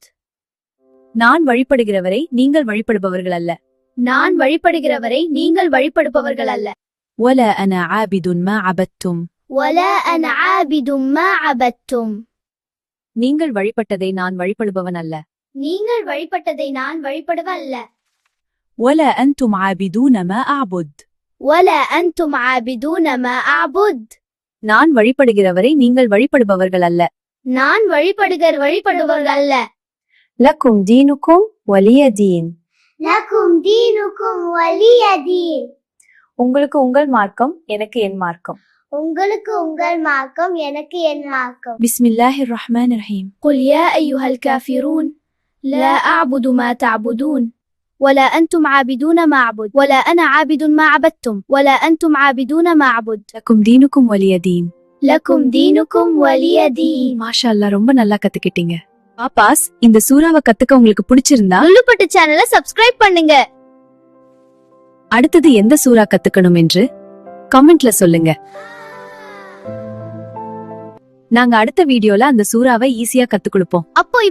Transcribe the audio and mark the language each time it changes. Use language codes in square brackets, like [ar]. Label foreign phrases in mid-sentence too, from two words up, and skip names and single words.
[ta] நான் வழிபடுகிறவரை நீங்கள் வழிபடுபவர்கள் அல்ல. நான் வழிபடுகிறவரை நீங்கள் வழிபடுபவர்கள் அல்ல. [ar] ولا أنا عابد ما عبدتم. ولا أنا عابد ما عبدتم. [ta] நீங்கள் வழிபட்டதை நான் வழிபடுபவன் அல்ல. நீங்கள் வழிபட்டதை நான் வழிபடுவன் அல்ல. [ar] ولا أنتم عابدون ما أعبد. ولا أنتم عابدون ما أعبد. [ta] நான் வழிபடுகிறவரை நீங்கள் வழிபடுபவர்கள் அல்ல. நான் வழிபடுபவர்கள் அல்ல. [ar] لكم دينكم ولي دين. لكم دينكم ولي دين. [ta] உங்களுக்கு உங்கள் மார்க்கம் எனக்கு என் மார்க்கம். உங்களுக்கு உங்கள் மார்க்கம் எனக்கு என் மார்க்கம். [ar] بسم الله الرحمن الرحيم. قل يا أيها الكافرون لا أعبد ما تعبدون ولا أنتم عابدون ما أعبد ولا أنا عابد ما عبدتم ولا أنتم عابدون ما أعبد. لكم دينكم ولي دين. لكم دينكم ولي دين. ما شاء الله, [ta] ரொம்ப நல்லா கத்துக்கிட்டீங்க. பாப்பாஸ், இந்த சூறாவை கத்துக்க உங்களுக்கு பிடிச்சிருந்தா லுல்லுபட்டு சேனலை சப்ஸ்கிரைப் பண்ணுங்க. அடுத்தது எந்த சூறா கத்துக்கணும் என்று கமெண்ட்ல சொல்லுங்க. நாங்க அடுத்த வீடியோல அந்த சூறாவை ஈஸியா கத்து கொடுப்போம்.